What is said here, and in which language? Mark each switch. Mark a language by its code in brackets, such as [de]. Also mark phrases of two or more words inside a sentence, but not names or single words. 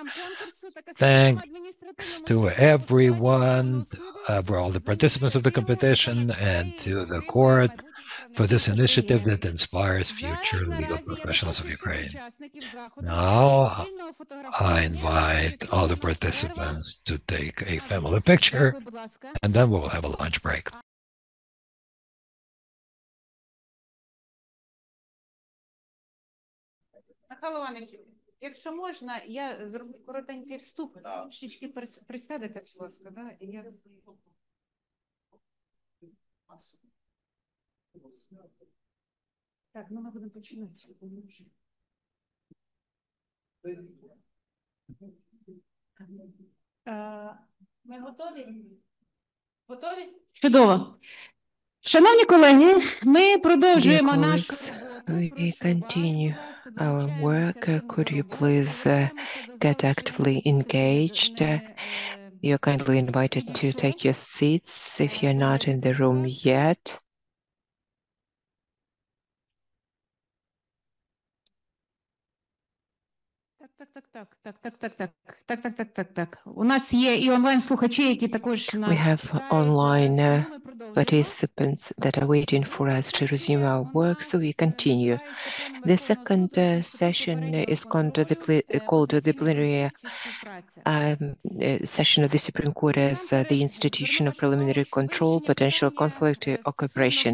[en] Thanks to everyone, all the participants of the competition, and to the court for this initiative that inspires future legal professionals of Ukraine. Now, I invite all the participants to take a family picture, and then we will have a lunch break. [uk] Михайло Іванович, якщо можна, я зроблю коротенький вступ, трішки присядете, будь ласка, да? І я так, ну ми будемо починати. Ми готові? Готові? Чудово. Шановні колеги, ми продовжуємо нашу роботу. [en] We continue our work. Could you please get actively engaged? You're kindly invited to take your seats if you're not in the room yet. [uk] Так. У нас є і онлайн-слухачі, які також нас [en] We have online participants that are waiting for us to resume our work, so we continue. The second session is called the plenary session of the Supreme Court as the institution of preliminary control, potential conflict or cooperation.